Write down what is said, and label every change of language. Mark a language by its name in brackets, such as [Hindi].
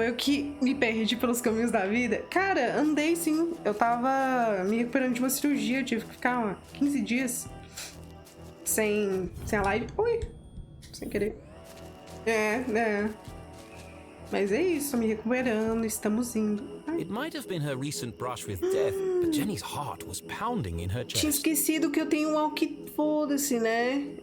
[Portuguese] Eu que me perdi pelos caminhos da vida. Cara, andei sim. Eu tava me recuperando de uma cirurgia. Eu tive que ficar 15 dias sem a live. Ui! Sem querer. É. Mas é isso, me recuperando, estamos indo. Ai. [English] It might have been her recent brush with death, but Jenny's heart was pounding in her chest. [Portuguese] Tinha esquecido que eu tenho um walkie, foda-se, né?